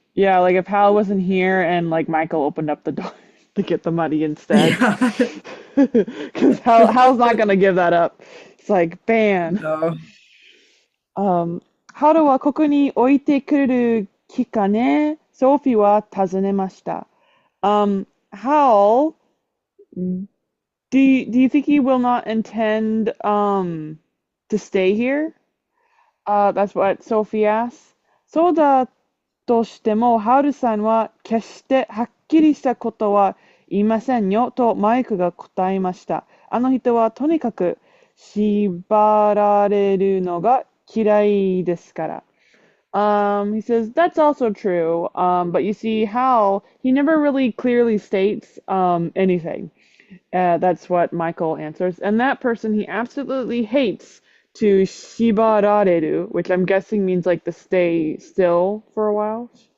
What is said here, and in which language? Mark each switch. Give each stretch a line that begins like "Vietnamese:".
English: Yeah, like if Hal wasn't here and like Michael opened up the door to get the money instead. Yeah. Because Hal's not gonna give that up. It's like, ban. No. Um,
Japanese: ハルはここに置いてくる気かねソフィーは尋ねました。
English: Howl, do you think he will not intend to stay here? That's what Sophie asks.
Japanese: そうだとしても、ハルさんは決してはっきりしたことは言いませんよとマイクが答えました。あの人はとにかく縛られるのが嫌いですから。
English: He says that's also true. But you see how he never really clearly states anything. That's what Michael answers. And that person he absolutely hates to shibarareru, which I'm guessing means like to stay still for a while.